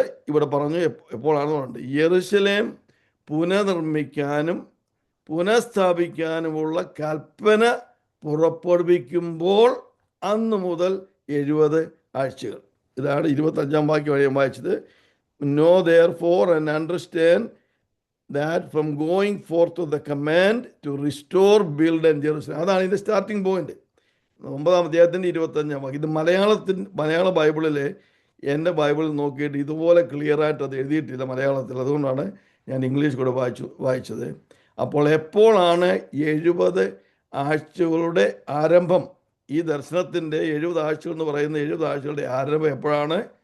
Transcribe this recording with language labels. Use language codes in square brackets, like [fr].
[ml] ഇവിടെ പറഞ്ഞു എപ്പോഴാണെന്ന് പറഞ്ഞിട്ട്, യെരുശലേം പുനർനിർമ്മിക്കാനും പുനഃസ്ഥാപിക്കാനുമുള്ള കൽപ്പന പുറപ്പെടുവിക്കുമ്പോൾ അന്ന് മുതൽ 70 ആഴ്ചകൾ. ഇതാണ് 25-ാം വാക്യം വഴി വായിച്ചത്. [en] Know therefore and understand that from going forth of the command to restore, build and Jerusalem. [ml] അതാണ് ഇതിൻ്റെ സ്റ്റാർട്ടിംഗ് പോയിന്റ്. 9-ാം അധ്യായത്തിൻ്റെ 25-ാം വാക്യം. ഇത് മലയാള ബൈബിളിലെ, എൻ്റെ ബൈബിളിൽ നോക്കിയിട്ട് ഇതുപോലെ ക്ലിയറായിട്ട് അത് എഴുതിയിട്ടില്ല മലയാളത്തിൽ. അതുകൊണ്ടാണ് ഞാൻ ഇംഗ്ലീഷ് കൂടെ വായിച്ചത്. അപ്പോൾ എപ്പോഴാണ് 70 ആഴ്ചകളുടെ ആരംഭം? ഈ ദർശനത്തിൻ്റെ 70 ആഴ്ചകൾ എന്ന് പറയുന്ന 70 ആഴ്ചകളുടെ ആരംഭം എപ്പോഴാണ്?